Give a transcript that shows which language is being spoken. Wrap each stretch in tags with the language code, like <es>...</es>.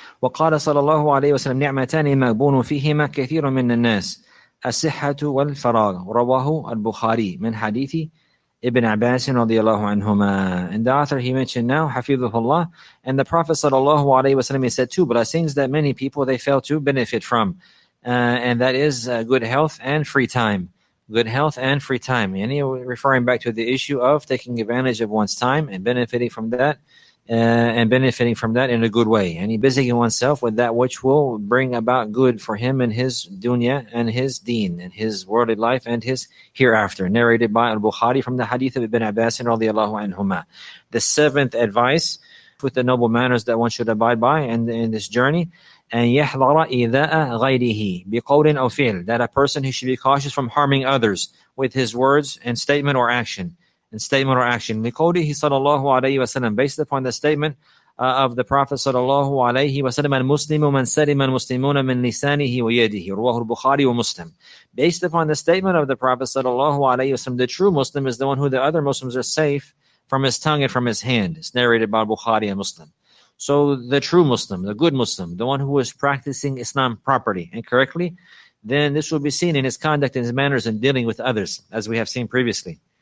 <ar>وقال صلى الله عليه وسلم نعمتان مغبون فيهما كثير من الناس الصحة والفراغ رواه البخاري من حديث Ibn Abbas رضي الله عنهما.</ar> <en>And the author, he mentioned now, Hafidhullah, and the Prophet sallallahu alaihi wasallam, he said two blessings that many people, they fail to benefit from, and that is good health and free time. And he referring back to the issue of taking advantage of one's time and benefiting from that in a good way. And he busying oneself with that which will bring about good for him in his dunya and his deen and his worldly life and his hereafter. Narrated by Al-Bukhari from the hadith of Ibn Abbas radiyallahu anhuma. The seventh advice with the noble manners that one should abide by in this journey, and</en> <ar>يحذر إيذاء غيره بقول أو فعل,</ar> <en>that a person, he should be cautious from harming others with his words and statement or action.</en> <ar>لقوله صلى الله عليه وسلم,</ar> <en>based upon the statement of the Prophet</en> <ar>صلى الله عليه وسلم, المسلم من سلم المسلمون من لسانه ويده رواه البخاري ومسلم.</ar> <en>Based upon the statement of the Prophet صلى الله عليه وسلم, the true Muslim is the one who the other Muslims are safe from his tongue and from his hand. It's narrated by Bukhari and Muslim. So the true Muslim, the good Muslim, the one who is practicing Islam properly and correctly, then this will be seen in his conduct and his manners in dealing with others, as we have seen previously.</en>